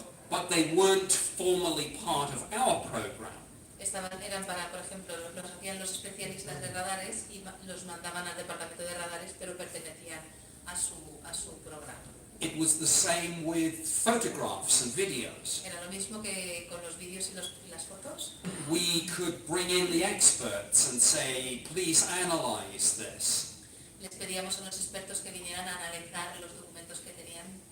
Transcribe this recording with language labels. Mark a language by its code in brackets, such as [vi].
[en] But they weren't formally part of our program. [es] Eran para, por ejemplo, los hacían los especialistas de radares y los mandaban al departamento de radares, pero pertenecían a su programa. [en] It was the same with photographs and videos. [es] Era lo mismo que con los vídeos y las fotos. [en] We could bring in the experts and say, "Please analyze this." [es] Les pedíamos a los expertos que vinieran a analizar los documentos que tenían.